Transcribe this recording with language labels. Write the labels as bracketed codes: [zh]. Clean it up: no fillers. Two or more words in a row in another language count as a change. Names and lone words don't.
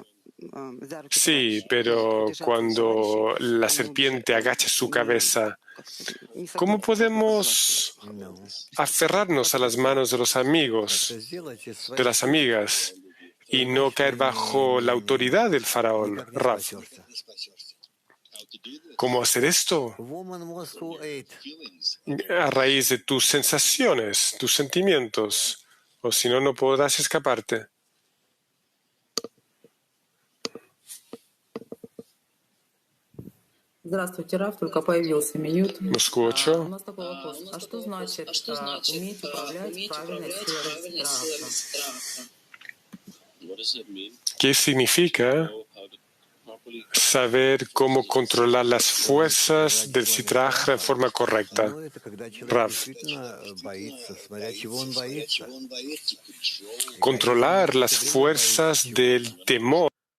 [es] Sí, pero cuando la serpiente agacha su cabeza, ¿cómo podemos aferrarnos a las manos de los amigos, de las amigas, y no caer bajo la autoridad del faraón? Rav, ¿cómo hacer esto? A raíz de tus sensaciones, tus sentimientos, o si no, no podrás escaparte. [ru] Здравствуйте, Раф, только появился мьют. [es] Moscú 8. [ru] У нас такой вопрос. А что значит уметь управлять правильной силой страха? [es] ¿Qué significa saber cómo controlar las fuerzas del Sitraj de forma correcta? Rav. Controlar las fuerzas del temor.